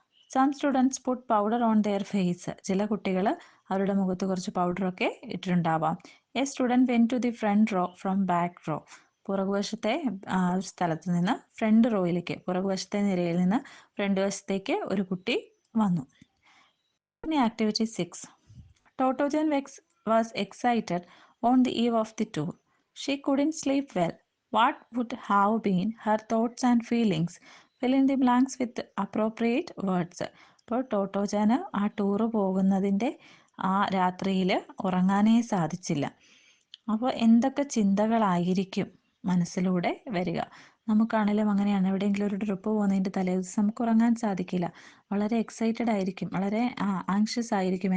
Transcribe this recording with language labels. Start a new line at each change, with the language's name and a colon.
English: Some students put powder on their face.
Malayalam: ചില കുട്ടികൾ അവരുടെ മുഖത്ത് കുറച്ച് പൗഡറൊക്കെ ഇട്ടിട്ടുണ്ടാവാം.
English: A student went to the front row from back row.
Malayalam: പുറകുവശത്തെ സ്ഥലത്ത് നിന്ന് ഫ്രണ്ട് റോയിലേക്ക്, പുറകുവശത്തെ നിരയിൽ നിന്ന് ഫ്രണ്ട് വശത്തേക്ക് ഒരു കുട്ടി വന്നു. ഇനി activity 6.
English: Totojan was excited on the eve of the tour. She couldn't sleep well. What would have been her thoughts and feelings? Fill in the blanks with appropriate words.
Malayalam: ഇപ്പോൾ ടോട്ടോജാന് ആ tour പോകുന്നതിൻ്റെ ആ രാത്രിയിൽ ഉറങ്ങാനേ സാധിച്ചില്ല. അപ്പോൾ എന്തൊക്കെ ചിന്തകളായിരിക്കും മനസ്സിലൂടെ വരിക? നമുക്കാണെങ്കിലും അങ്ങനെയാണ്. എവിടെയെങ്കിലും ഒരു ട്രിപ്പ് പോകുന്നതിൻ്റെ തലേദിവസം നമുക്ക് ഉറങ്ങാൻ സാധിക്കില്ല. വളരെ എക്സൈറ്റഡ് ആയിരിക്കും, വളരെ ആങ്ഷ്യസ് ആയിരിക്കും.